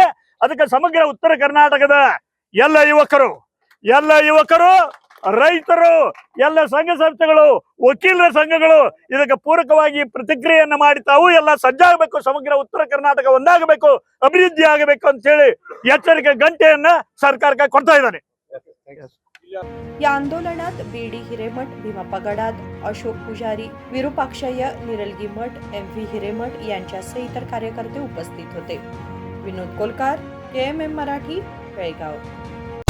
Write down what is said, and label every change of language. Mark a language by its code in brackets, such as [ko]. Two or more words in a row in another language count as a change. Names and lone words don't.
[kn] ಅದಕ್ಕೆ ಸಮಗ್ರ ಉತ್ತರ ಕರ್ನಾಟಕದ ಎಲ್ಲ ಯುವಕರು, ರೈತರು, ಎಲ್ಲ ಸಂಘ ಸಂಸ್ಥೆಗಳು, ವಕೀಲರ ಸಂಘಗಳು ಇದಕ್ಕೆ ಪೂರಕವಾಗಿ ಪ್ರತಿಕ್ರಿಯೆಯನ್ನ ಮಾಡಿ ತಾವು ಎಲ್ಲ ಸಜ್ಜಾಗಬೇಕು. ಸಮಗ್ರ ಉತ್ತರ ಕರ್ನಾಟಕ ಒಂದಾಗಬೇಕು, ಅಭಿವೃದ್ಧಿ ಆಗಬೇಕು ಅಂತ ಹೇಳಿ ಎಚ್ಚರಿಕೆ ಗಂಟೆಯನ್ನ ಸರ್ಕಾರಕ್ಕೆ ಕೊಡ್ತಾ ಇದ್ದಾನೆ. [mr] या आंदोलनात BD हिरेमठ, भीमाप्पा गडाद, अशोक पुजारी, विरूपाक्षय्य, निरलगी मठ, MV हिरेमठ यांच्यासह इतर कार्यकर्ते उपस्थित होते. विनोद कोलकार, KMM मराठी, बेळगाव.